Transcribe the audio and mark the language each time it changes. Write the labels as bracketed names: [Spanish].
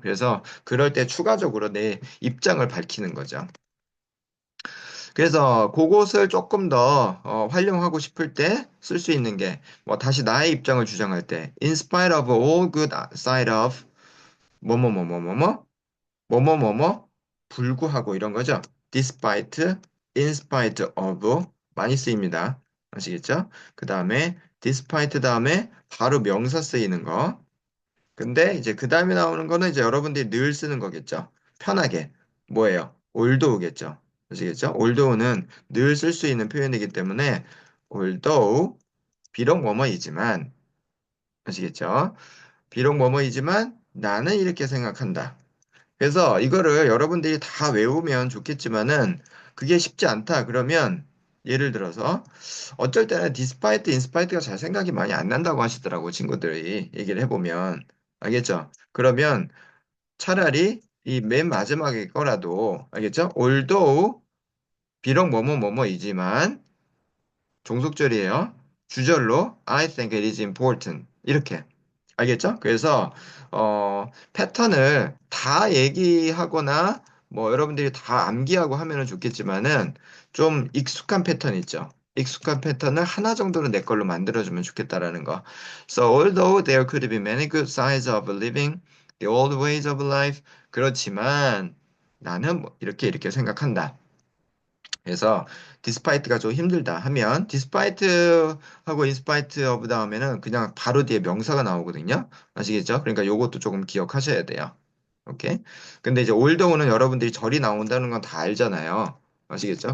[Korean] 그래서 그럴 때 추가적으로 내 입장을 밝히는 거죠. 그래서 그것을 조금 더 활용하고 싶을 때 쓸 수 있는 게 뭐 다시 나의 입장을 주장할 때 [English] in spite of all good side of [Korean] 뭐뭐뭐뭐뭐뭐 뭐뭐뭐뭐 불구하고 이런 거죠. despite, in spite of 많이 쓰입니다. 아시겠죠? 그 다음에 despite 다음에 바로 명사 쓰이는 거. 근데 이제 그 다음에 나오는 거는 이제 여러분들이 늘 쓰는 거겠죠. 편하게. 뭐예요? although겠죠. 아시겠죠? although는 늘 쓸 수 있는 표현이기 때문에 although 비록 뭐뭐이지만 아시겠죠? 비록 뭐뭐이지만 나는 이렇게 생각한다. 그래서 이거를 여러분들이 다 외우면 좋겠지만은 그게 쉽지 않다. 그러면 예를 들어서 어쩔 때는 despite, in spite가 잘 생각이 많이 안 난다고 하시더라고 친구들이 얘기를 해보면 알겠죠? 그러면 차라리 이 맨 마지막에 거라도 알겠죠? although 비록 뭐뭐뭐뭐이지만 종속절이에요. [English] 주절로 I think it is important [Korean] 이렇게 알겠죠? 그래서 패턴을 다 얘기하거나 뭐 여러분들이 다 암기하고 하면은 좋겠지만은 좀 익숙한 패턴 있죠. 익숙한 패턴을 하나 정도는 내 걸로 만들어주면 좋겠다라는 거. [English] So although there could be many good sides of living the old ways of life, [Korean] 그렇지만 나는 뭐 이렇게 생각한다. 그래서 despite가 좀 힘들다 하면 despite하고 in spite of 다음에는 그냥 바로 뒤에 명사가 나오거든요. 아시겠죠? 그러니까 요것도 조금 기억하셔야 돼요. 오케이? 근데 이제 olthough는 여러분들이 절이 나온다는 건 다 알잖아요. 아시겠죠?